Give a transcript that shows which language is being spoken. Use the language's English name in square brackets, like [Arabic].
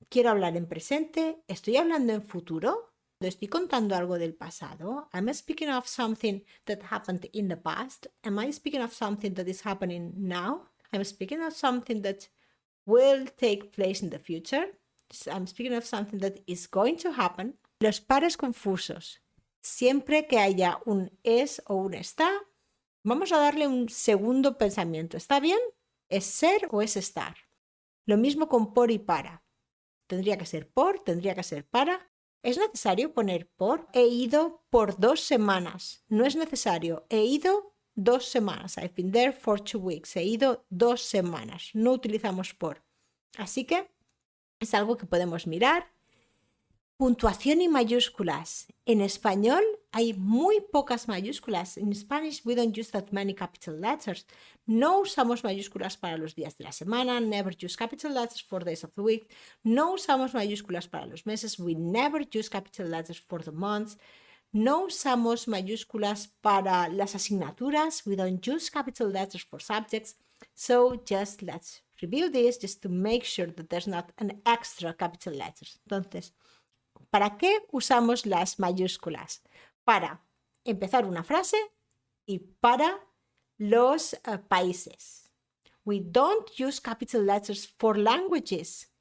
[Spanish] ¿Quiero hablar en presente? ¿Estoy hablando en futuro? ¿Estoy contando algo del pasado? [English] Am I speaking of something that happened in the past? Am I speaking of something that is happening now? I'm speaking of something that will take place in the future. I'm speaking of something that is going to happen. [Spanish] Los pares confusos. Siempre que haya un es o un está, vamos a darle un segundo pensamiento. ¿Está bien? ¿Es ser o es estar? Lo mismo con por y para. Tendría que ser por, tendría que ser para. ¿Es necesario poner por? He ido por 2 semanas. No es necesario. He ido 2 semanas. [English] I've been there for 2 weeks. [Spanish] He ido 2 semanas. No utilizamos por. Así que es algo que podemos mirar. Puntuación y mayúsculas. En español hay muy pocas mayúsculas. [English] In Spanish we don't use that many capital letters. [Spanish] No usamos mayúsculas para los días de la semana. [English] Never use capital letters for days of the week. [Spanish] No usamos mayúsculas para los meses. [English] We never use capital letters for the months. [Spanish] No usamos mayúsculas para las asignaturas. [English] We don't use capital letters for subjects. So just let's review this just to make sure that there's not an extra capital letters. [Spanish] Entonces, ¿para qué usamos las mayúsculas? Para empezar una frase y para los países. [English] We don't use capital letters for languages.